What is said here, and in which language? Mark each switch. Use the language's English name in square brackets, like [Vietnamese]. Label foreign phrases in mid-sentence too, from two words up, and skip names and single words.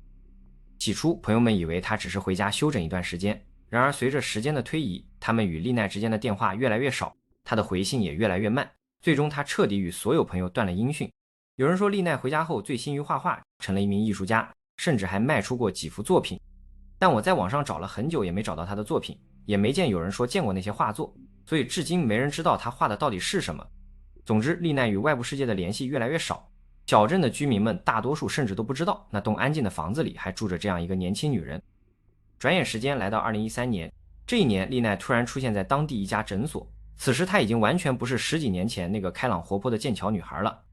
[Chinese] 起初朋友們以為她只是回家休整一段時間，然而隨着時間的推移，他們與麗奈之間的電話越來越少，她的回信也越來越慢，最終她徹底與所有朋友斷了音訊。有人說麗奈回家後醉心於畫畫，成了一名藝術家，甚至還賣出過幾幅作品。但我在網上找了很久也沒找到她的作品，也沒見有人說見過那些畫作，所以至今沒人知道她畫的到底是什麼。總之，麗奈與外部世界的聯繫越來越少，小鎮的居民們大多數甚至都不知道那棟安靜的房子裡還住着這樣一個年輕女人。轉眼時間來到2013年，這一年麗奈突然出現在當地一家診所，此時她已經完全不是10幾年前那個開朗活潑的劍橋女孩了。